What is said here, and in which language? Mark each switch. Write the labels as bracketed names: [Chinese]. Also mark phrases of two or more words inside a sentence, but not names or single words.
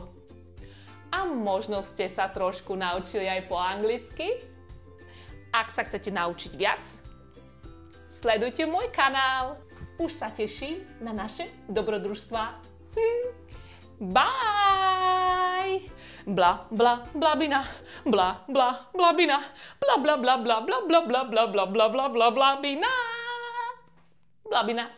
[Slovak] A možno ste sa trošku naučili aj po anglicky. Ak sa chcete naučiť viac, sledujte môj kanál. Už sa teším na naše dobrodružstvá. Bye! Bla, bla, blabina. Bla, bla, blabina. Bla, bla, bla, bla, bla, bla, bla, bla, bla, bla, bla, bla, blabina. Blabina.